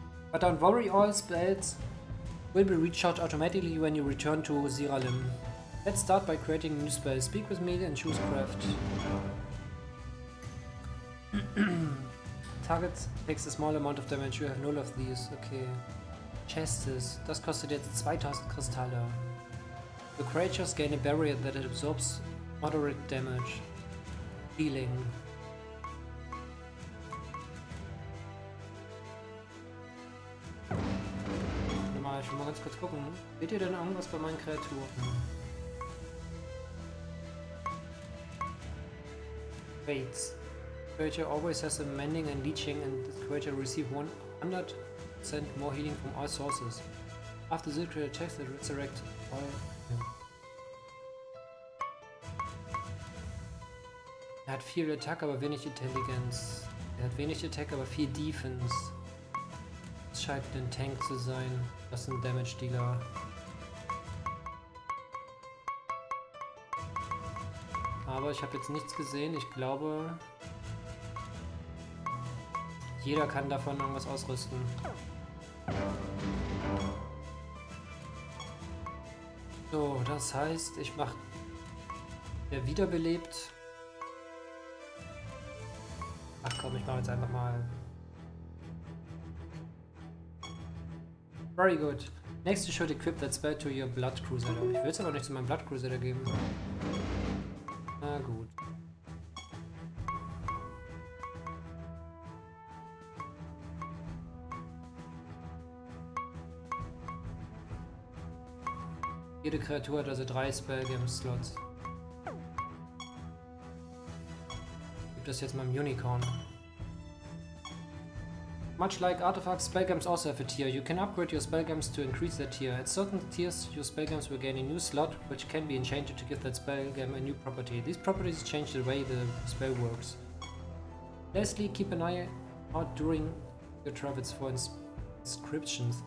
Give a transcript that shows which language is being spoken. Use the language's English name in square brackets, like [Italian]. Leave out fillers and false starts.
[English] But don't worry, all spells will be recharged automatically when you return to Siralim. Let's start by creating a new spell. Speak with me and choose craft. Target takes a small amount of damage. You have null of these. Okay. Chests. [German] Das kostet jetzt 2000 Kristalle. [English] The creatures gain a barrier that it absorbs moderate damage. Healing. [German] Ich will mal ganz kurz gucken. Seht ihr denn irgendwas bei meinen Kreaturen? [English] Waits. Creature always has a mending and leeching, and this creature receives 100% more healing from all sources. After the creature attacks, it resurrects all. [German] Er hat viel Attack, aber wenig Intelligenz. Er hat wenig Attack, aber viel Defense. Es scheint ein Tank zu sein. Das ist ein Damage Dealer. Aber ich habe jetzt nichts gesehen. Ich glaube, jeder kann davon irgendwas ausrüsten. So, das heißt, ich mache der wiederbelebt. Ach komm, ich mache jetzt einfach mal. [English] Very good. Next you should equip that spell to your Blood Crusader. [German] Ich will es aber nicht zu meinem Blood Crusader geben. Na gut. Jede Kreatur hat also 3 Spellgame-Slots. Ich gebe das jetzt meinem Unicorn. [English] Much like artifacts, spellgems also have a tier. You can upgrade your spellgems to increase their tier. At certain tiers, your spellgems will gain a new slot, which can be enchanted to give that spellgem a new property. These properties change the way the spell works. Lastly, keep an eye out during your travels for inscriptions.